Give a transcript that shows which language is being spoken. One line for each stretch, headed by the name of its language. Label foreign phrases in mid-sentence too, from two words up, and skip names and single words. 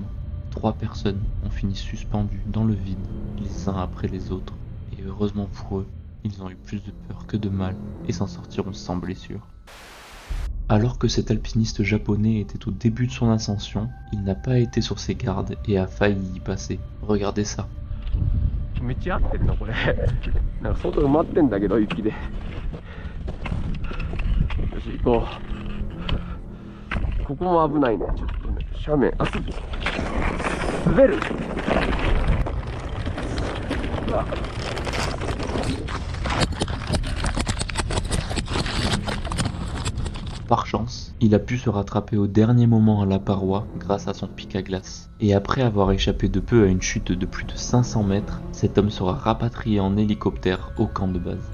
French: 3 personnes ont fini suspendues dans le vide, les uns après les autres, et heureusement pour eux, Ils ont eu plus de peur que de mal et s'en sortiront sans blessure. Alors que cet alpiniste japonais était au début de son ascension, il n'a pas été sur ses gardes et a failli y passer. Regardez ça.
Japanese: 道合ってんのこれなんか外埋まってんだけど雪でよし行こうここも危ないねちょっとね斜面あ滑るうわ
French: Par chance, il a pu se rattraper au dernier moment à la paroi grâce à son pic à glace. Et après avoir échappé de peu à une chute de plus de 500 mètres, cet homme sera rapatrié en hélicoptère au camp de base.